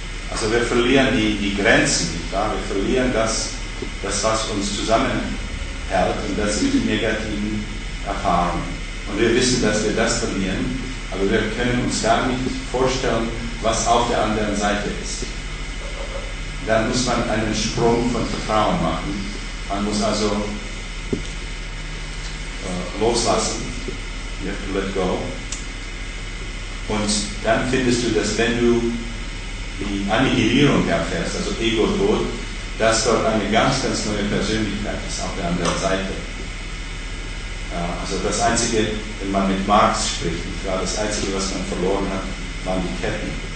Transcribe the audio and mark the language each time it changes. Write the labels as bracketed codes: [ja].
[de] Also wir verlieren die Grenzen, nicht wahr? Wir verlieren das, was uns zusammenhält, und das sind die negativen Erfahrungen. Und wir wissen, dass wir das verlieren, aber wir können uns gar nicht vorstellen, was auf der anderen Seite ist. Dann muss man einen Sprung von Vertrauen machen. Man muss also loslassen, [en] you have to let go. [de] Und dann findest du, dass wenn du die Annihilierung erfährst, also Ego-Tod, dass dort eine ganz, ganz neue Persönlichkeit ist auf der anderen Seite. Also das Einzige, wenn man mit Marx spricht, das Einzige, was man verloren hat, waren die Ketten.